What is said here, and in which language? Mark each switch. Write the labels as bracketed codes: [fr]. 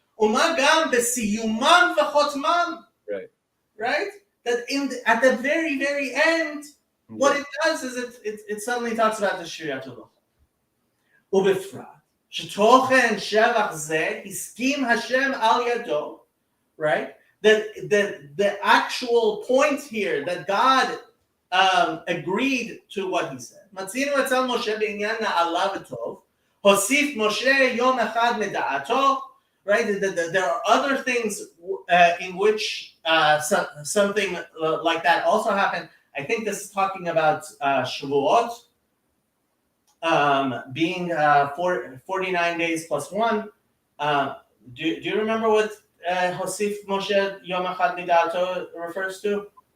[he] ומה גם בסיומם וחותמם, [en] right? That at the very, very end, what it does is it suddenly talks about the Shriat Uloch. [he] ובפרט, שתוכן שבח זה הסכים השם על ידו, [en] right? That the actual point here, that God agreed to what he said. [he] מצינו אצל משה בעניין נעלה וטוב, הוסיף משה יום אחד מדעתו, [en] right? There are other things in which something like that also happened. I think this is talking about Shavuot being 49 days plus 1. Do you remember what Hosif Moshe Yom Echad Midato refers to?